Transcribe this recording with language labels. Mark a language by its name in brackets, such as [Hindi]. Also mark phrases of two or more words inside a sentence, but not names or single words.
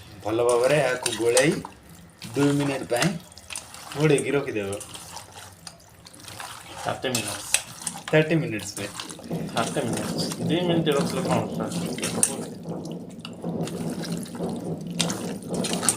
[Odia] ଭଲ ଭାବରେ ଏହାକୁ ଗୋଳେଇ 2 ମିନିଟ୍ ପାଇଁ ଘୋଡ଼େଇକି ରଖିଦେବ। [English] 30 minutes. [Odia] 30 minutes ପାଇଁ 30 minutes. 2 minutes ରଖିଲେ କ'ଣ